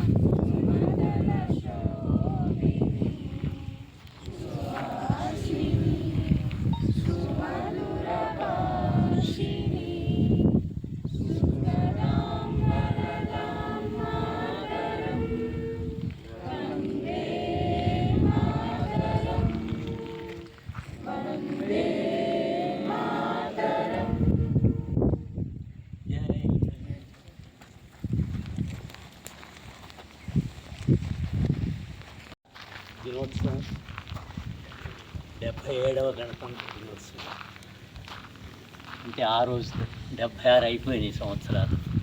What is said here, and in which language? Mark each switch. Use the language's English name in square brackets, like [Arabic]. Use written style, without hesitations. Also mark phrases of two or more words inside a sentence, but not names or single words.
[Sanskrit] सुमदलशोभिनी सुहासिनी सुमधुरभाषिणी सुन्दरां वरदां मातरं वन्दे मातरं वन्दे [Telugu] దినోత్సవం 77వ గణతంత్ర దినోత్సవం అంటే ఆ రోజు 76 అయిపోయినాయి సంవత్సరాలు.